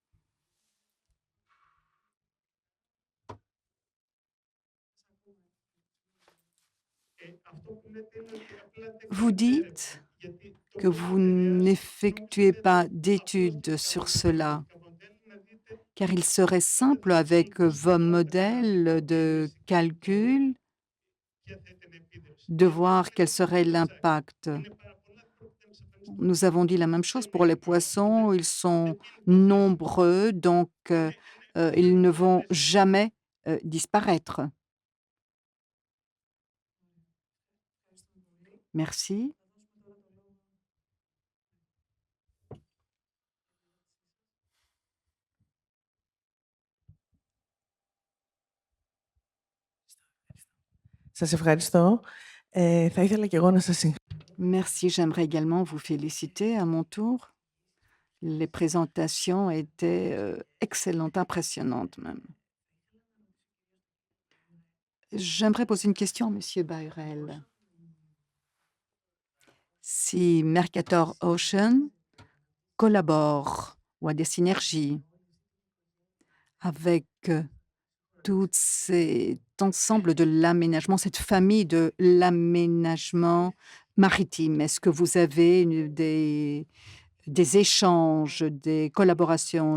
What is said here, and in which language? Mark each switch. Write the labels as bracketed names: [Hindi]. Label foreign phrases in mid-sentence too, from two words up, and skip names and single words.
[French] Vous dites que vous n'effectuez pas d'études sur cela, car il serait simple avec vos modèles de calcul de voir quel serait l'impact. Nous avons dit la même chose pour les poissons. Ils sont nombreux, donc ils ne vont jamais disparaître. Merci. [Greek] Σας ευχαριστώ. Θα ήθελα και εγώ να σας [French] Merci. J'aimerais également vous féliciter à mon tour. Les présentations étaient excellentes, impressionnantes même. J'aimerais poser une question à Monsieur Bayrel. Si Mercator Ocean collabore ou a des synergies avec tout cet ensemble de l'aménagement, cette famille de l'aménagement maritime, est-ce que vous avez des échanges, des collaborations?